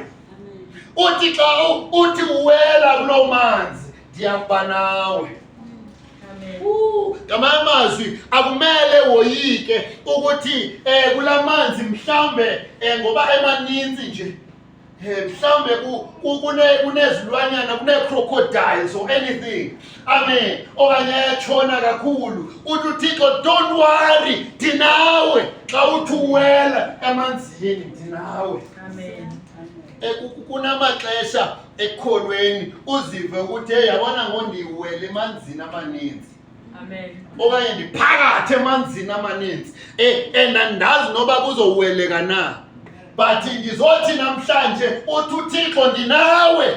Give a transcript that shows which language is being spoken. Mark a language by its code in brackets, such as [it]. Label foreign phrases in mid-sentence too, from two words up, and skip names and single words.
[xh] Uthi xa uthi uwela kulo manzi ndiyamba nawe. Ngamazwi akumele woyike ukuthi kulamanzi mhlambe ngoba emaninzi nje mhlambe kunezilwanyana, [en] kune-crocodiles or anything. [xh] Amen. Okanye ayatshona kakhulu. Uthi uThixo [en] don't worry, [xh] ndinawe. Xa uthi uwela emanzini ndinawe. Amen. Kunamaxesha ekholweni uzive ukuthi yabona ngondiwele emanzini amaninzi. Amen. Okanye ndiphakathi emanzini amaninzi and andazi noba kuzoweleka na, but ndizothi namhlanje uthi uThixo ndinawe.